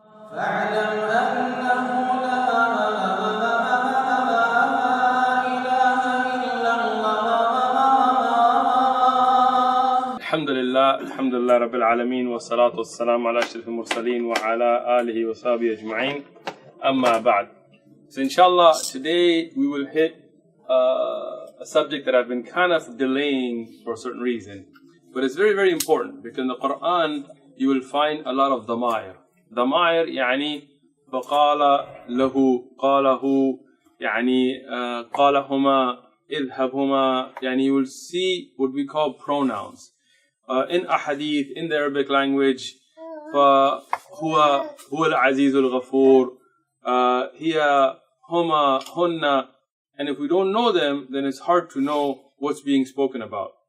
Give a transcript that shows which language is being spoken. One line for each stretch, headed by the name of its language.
Arabic: فاعلم أنه لا إله إلا الله. الحمد لله رب العالمين والصلاة والسلام على أشرف المرسلين وعلى آله وصحبه أجمعين. أما بعد.
English: So inshallah, today we will hit a subject that I've been kind of delaying for a certain reason. But it's very, very important because in the Quran you will find a lot of ضمائر.
Arabic: ضمائر يعني فقال له قاله يعني قالهما اذهبهما.
English: يعني you will see what we call pronouns. In ahadith, in the Arabic language,
Arabic: فهو العزيز الغفور, هي هما هن.
English: And if we don't know them, then it's hard to know what's being spoken about.